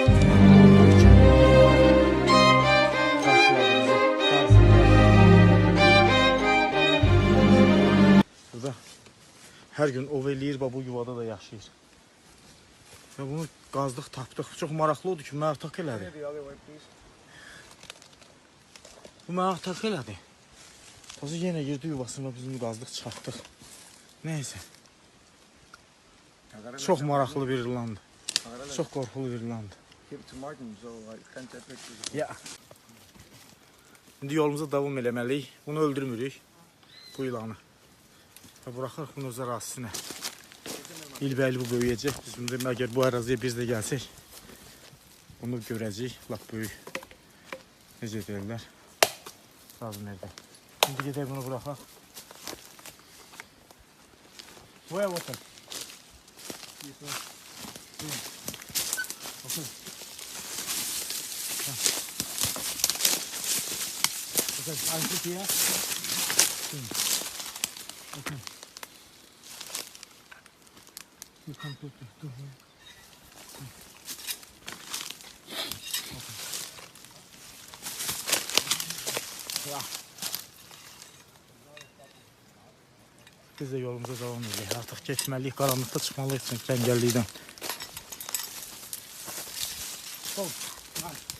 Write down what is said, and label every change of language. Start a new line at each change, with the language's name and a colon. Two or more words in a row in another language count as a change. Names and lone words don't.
Turkish: Karşıladı bizi.
Azerbaijani: Burada her gün ov eləyir, bu yuvada da yaşayır. Və bunu qazdıq, tapdıq. Çox maraqlı oldu ki, mənə tak elədi. Bu mənə tak elədi. Tazı yenə girdi yuvasına, biz bunu qazdıq, çıxartdıq. Neyse. Çox maraqlı bir ilandı. Çox qorxulu bir ilandı. Ya. İndi yolumuza davam eləməliyik. Bunu öldürmürük. Bu ilanı. Və buraxırıq bunu öz ərazisinə. İlbəli bu böyüyəcək. Biz əgər bu əraziyə biz də gəlsək, bunu görəcəyik. Lap böyük. Necə deyirlər?
Turkish: Lazım nerede?
Azerbaijani: Şimdi gedək bunu buraxaq. Buraya otur. Otur. Otur. Aynı ya. Otur.
English: You come to here. Ya.
Turkish: Biz de yolumuza devam edelim. Artık geçmeliyiz. Karanlıkta çıkmalıyız çünkü engelliydem.